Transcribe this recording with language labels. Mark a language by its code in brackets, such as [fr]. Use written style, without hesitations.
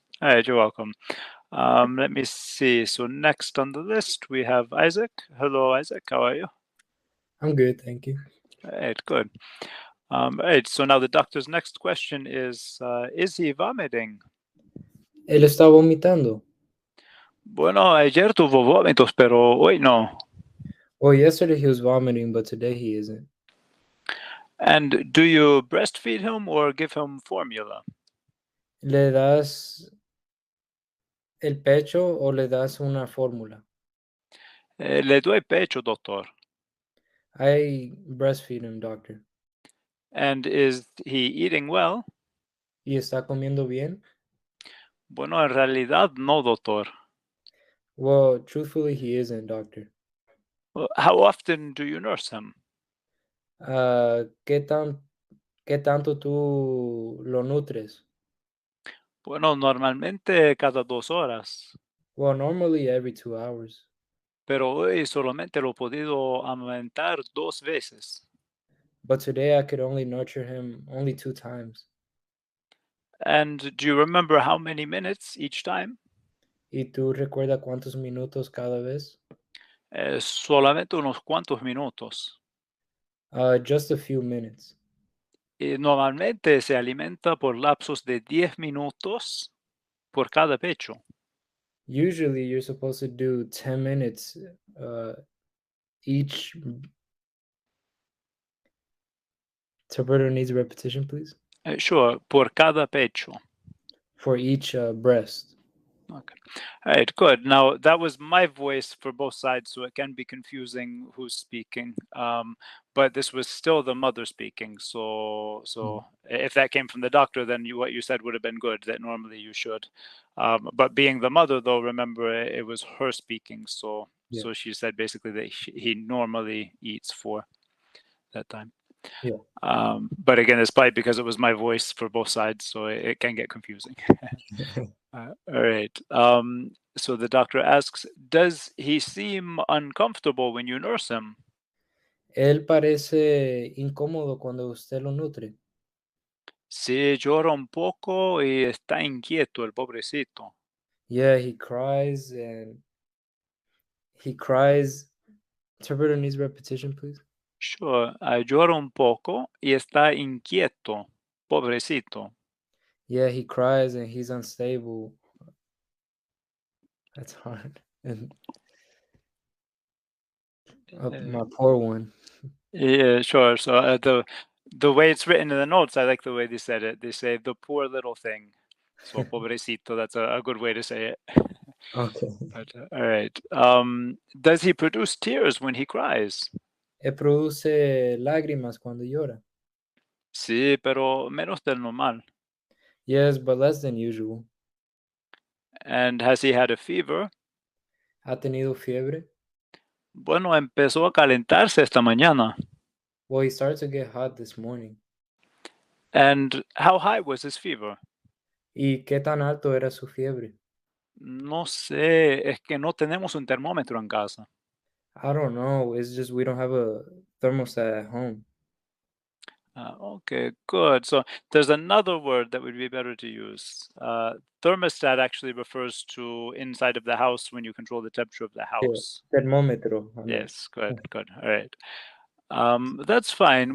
[en] all right, you're welcome. Let me see. So next on the list we have Isaac. Hello, Isaac. How are you? I'm good, thank you. All right, good. All right. So now the doctor's next question is he vomiting? [es] Él está vomitando. Bueno, ayer tuvo vómitos, pero hoy no. [en] Well, yesterday he was vomiting, but today he isn't. And do you breastfeed him or give him formula? [es] ¿Le das el pecho o le das una fórmula? Le doy pecho, doctor. [en] I breastfeed him, doctor. And is he eating well? [es] ¿Y está comiendo bien? Bueno, en realidad no, doctor. [en] Well, truthfully, he isn't, doctor. How often do you nurse him? [es] ¿Qué tanto tú lo nutres? Bueno, normalmente cada 2 horas, [en] Well, normally every 2 hours, [es] pero hoy solamente lo he podido amamantar 2 veces. [en] but today I could only nurture him only 2 times. And do you remember how many minutes each time? [es] ¿Y tú recuerdas cuántos minutos cada vez? Solamente unos cuantos minutos. [en] Just a few minutes. [es] Y normalmente se alimenta por lapsos de 10 minutos por cada pecho. [en] Usually, you're supposed to do 10 minutes each. Interpreter needs repetition, please. [es] Sure, por cada pecho. [en] For each breast. Okay. All right, good. Now that was my voice for both sides, so it can be confusing who's speaking. But this was still the mother speaking. So if that came from the doctor, then what you said would have been good. That normally you should. But being the mother, though, remember it was her speaking. So Yeah. so she said basically that he normally eats for that time. Yeah. But again, it's probably because it was my voice for both sides, so it can get confusing. All right. So the doctor asks, does he seem uncomfortable when you nurse him? [es] Él parece incómodo cuando usted lo nutre. Sí, llora un poco y está inquieto el pobrecito. [en] Yeah, he cries and he cries. Interpreter needs repetition, please. [es] Sure, llora un poco y está inquieto, pobrecito. [en] Yeah, he cries and he's unstable. That's hard. And my poor one. Yeah, sure. So the way it's written in the notes, I like the way they said it. They say the poor little thing. So pobrecito, that's a good way to say it. Okay. But all right. Does he produce tears when he cries? [es] Él produce lágrimas cuando llora. Sí, pero menos del normal. [en] Yes, but less than usual. And has he had a fever? [es] ¿Ha tenido fiebre? Bueno, empezó a calentarse esta mañana. [en] Well, he started to get hot this morning. And how high was his fever? [es] ¿Y qué tan alto era su fiebre? No sé, es que no tenemos un termómetro en casa. [en] I don't know. It's just we don't have a thermostat at home. Okay, good. So there's another word that would be better to use. Thermostat actually refers to inside of the house when you control the temperature of the Yeah, house. termómetro. I meant. Yes, good, good. All right. That's fine.